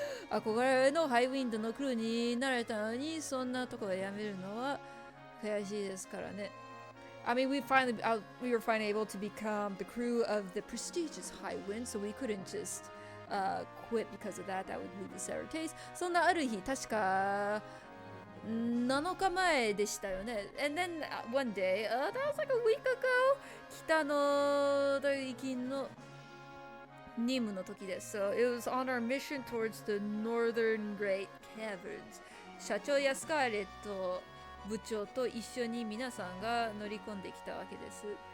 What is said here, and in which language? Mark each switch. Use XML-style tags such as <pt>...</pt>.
<ja>憧れのハイウィンドのクルーになれたのに、そんなところでやめるのは悔しいですからね。</ja> <en>I mean, we were finally able to become the crew of the prestigious High Wind, so we couldn't just quit because of that. That would leave a sour taste.</en> <ja>そんなある日、確か7日前でしたよね。</ja> <en>And then one day, that was like a week ago.</en> <ja>北の大金の任務の時です。</ja> <en>So it was on our mission towards the Northern Great Caverns.</en> <ja>社長やスカーレット部長と一緒に皆さんが乗り込んできたわけです。</ja>